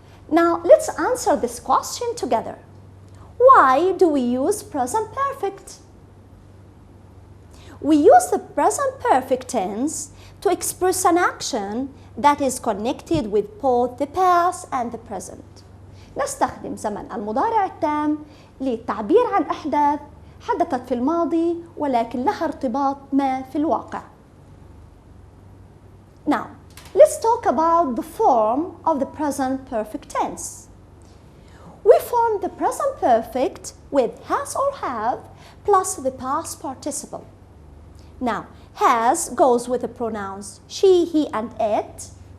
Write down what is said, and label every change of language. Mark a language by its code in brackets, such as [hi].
[en] Now let's answer this question together. Why do we use present perfect? We use the present perfect tense to express an action that is connected with both the past and the present. [ar] نستخدم زمن المضارع التام للتعبير عن أحداث حدثت في الماضي ولكن لها ارتباط ما في الواقع. [en] Now, let's talk about the form of the present perfect tense. We form the present perfect with has or have plus the past participle. Now, has goes with the pronouns she, he, and it.